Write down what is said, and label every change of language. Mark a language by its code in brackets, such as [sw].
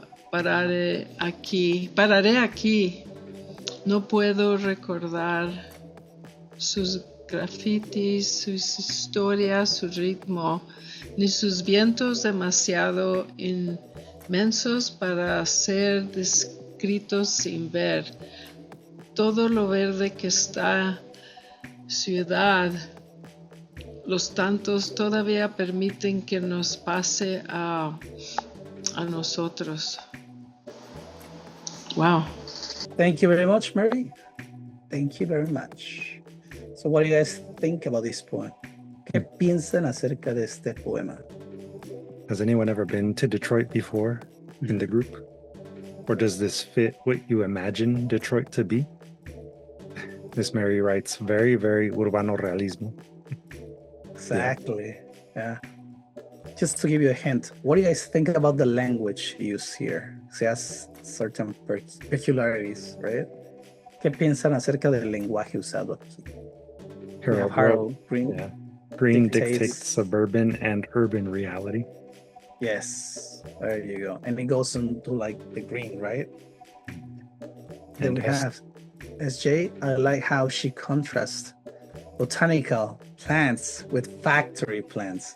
[es] Pararé aquí. No puedo recordar sus grafitis, sus historias, su ritmo, ni sus vientos demasiado inmensos para ser descritos sin ver. Todo lo verde que está ciudad, los tantos todavía permiten que nos pase a nosotros. [en] Wow. Thank you very much, Mary. Thank you very much. So what do you guys think about this poem? [es] ¿Qué piensan acerca de este poema? [en] Has anyone ever been to Detroit before in the group? Or does this fit what you imagine Detroit to be? Miss Mary writes very, very Urbano Realism. Exactly. Yeah. Just to give you a hint, what do you guys think about the language used here? Se has certain peculiarities, right? [es] ¿Qué piensan acerca del lenguaje usado aquí? [en] Harold Green. Yeah. Green dictates suburban and urban reality. Yes, there you go. And it goes into like the green, right? Then And we have SJ. I like how she contrasts botanical plants with factory plants.